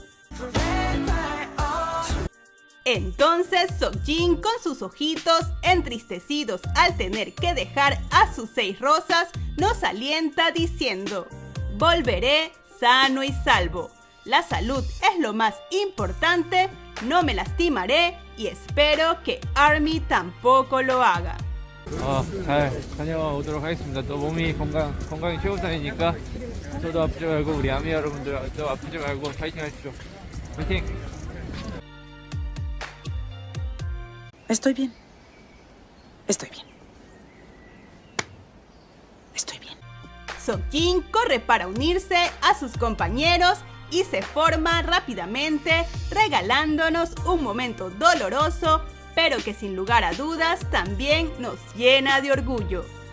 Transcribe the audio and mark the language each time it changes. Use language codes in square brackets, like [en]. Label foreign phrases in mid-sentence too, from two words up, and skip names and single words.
[es] Entonces Seokjin, con sus ojitos entristecidos al tener que dejar a sus 6 rosas, nos alienta diciendo: volveré sano y salvo. La salud es lo más importante, no me lastimaré y espero que ARMY tampoco lo haga. [ko] 잘 다녀오도록 하겠습니다. 또 몸이 건강이 최우선이니까 저도 아프지 말고 우리 아미 여러분들도 아프지 말고 파이팅 하십시오. 파이팅! [es] Estoy bien. Estoy bien. Estoy bien. Seokjin corre para unirse a sus compañeros y se forma rápidamente, regalándonos un momento doloroso, pero que sin lugar a dudas también nos llena de orgullo.